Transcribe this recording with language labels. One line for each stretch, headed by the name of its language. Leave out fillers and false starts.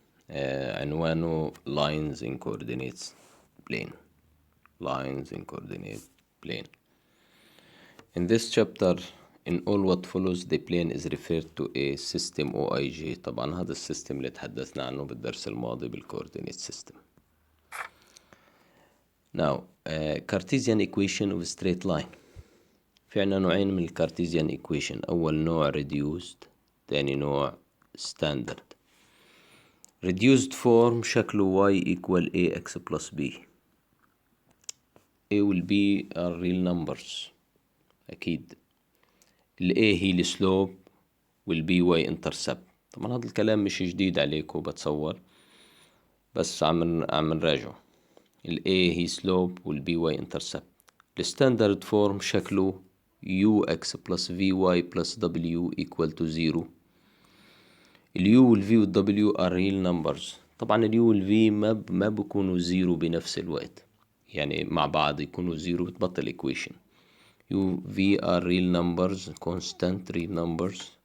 English: عنوانه Lines in Coordinates Plane. Lines in Coordinate Plane. In this chapter, in all what follows, the plane is referred to a system OIG.
Arabic: طبعا هذا السيستم اللي تحدثنا عنه بالدرس الماضي بالcoordinate system.
English: Now, Cartesian equation of straight line.
Arabic: في عنا نوعين من الكارتيزيان equation. أول نوع reduced، تاني نوع standard.
English: reduced form شكله y equal ax plus b. a will be are real numbers أكيد.
Arabic: ال a هي السلوب وال b y intercept. طبعا هذا الكلام مش جديد عليكم بتصور، بس عم نراجعه. ال a هي سلوب وال
English: b y intercept.
Arabic: الستاندرد فورم شكله
English: ux plus vy plus w equal to 0. ال u وال v وال w are real numbers.
Arabic: طبعا ال u وال v ما بيكونوا 0 بنفس الوقت، يعني مع بعض يكونوا 0 بتبطل equation.
English: u v are real numbers constant real numbers.